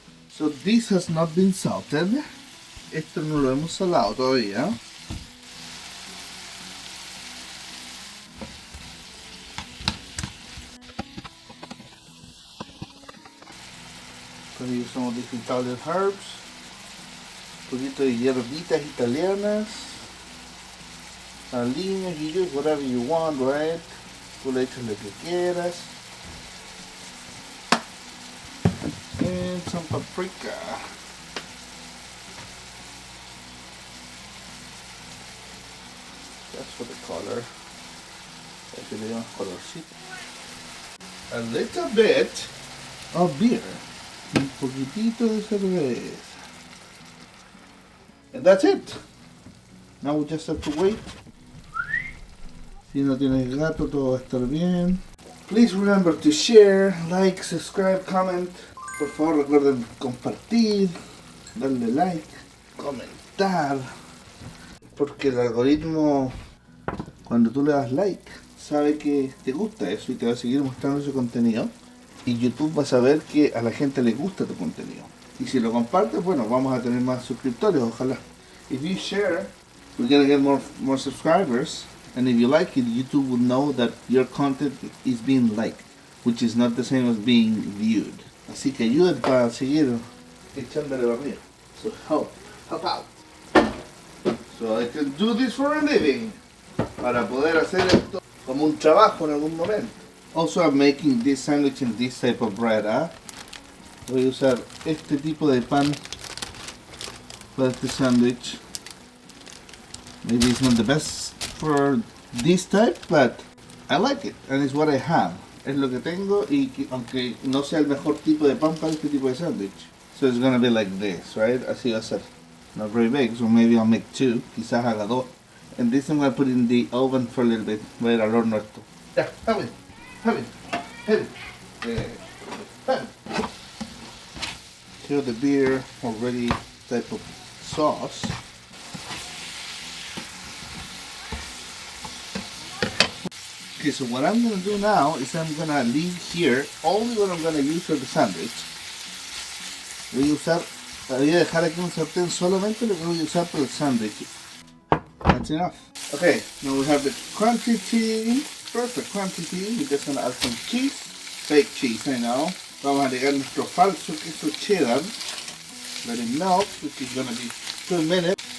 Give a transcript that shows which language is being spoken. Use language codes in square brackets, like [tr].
[en] So this has not been salted. [es] Esto no lo hemos salado todavía. [en] Gonna use some of these Italian herbs, [es] un poquito de hierbitas italianas, aliños, [en] you use whatever you want, right? [es] Tú le echas lo que quieras. [en] And some paprika. That's for the color. [es] Aquí le damos colorcito. [en] A little bit of beer. [es] Un poquitito de cerveza. [en] And that's it. Now we just have to wait. [es] Si no tienes gato, todo va a estar bien. [en] Please remember to share, like, subscribe, comment. [es] Por favor recuerden compartir, darle like, comentar. Porque el algoritmo, cuando tú le das like, sabe que te gusta eso y te va a seguir mostrando ese contenido. Y YouTube va a saber que a la gente le gusta tu contenido. Y si lo compartes, bueno, vamos a tener más suscriptores, ojalá. [en] If you share, we're gonna get more subscribers. And if you like it, YouTube will know that your content is being liked, which is not the same as being viewed. [es] Así que ayuden para seguir echándole barriga. [en] So help out. So I can do this for a living. [es] Para poder hacer esto como un trabajo en algún momento. [en] Also I'm making this sandwich in this type of bread. [es] Voy a usar este tipo de pan para este sandwich. [en] Maybe it's not the best for this type, but I like it and it's what I have. [es] Es lo que tengo y aunque no sea el mejor tipo de pan para este tipo de sandwich. [en] So it's gonna be like this, right? [es] Así va a ser. [en] Not very big, so maybe I'll make 2. [es] Quizás haga 2. [en] And this I'm gonna put in the oven for a little bit. [es] Voy a ir al horno esto. [en] Ya, have it. Here the beer already type of sauce. Okay, so what I'm gonna do now is I'm gonna leave here only what I'm gonna use for the sandwich. [es] Voy a usar Voy a dejar aquí un sartén solamente lo que voy a usar para el sándwich. [en] That's enough. Okay, now we have the quantity, perfect quantity. We're just gonna add some cheese, fake cheese, I know. [es] Vamos a agregar nuestro falso queso cheddar. [en] Let it melt, which is gonna be 2 minutes.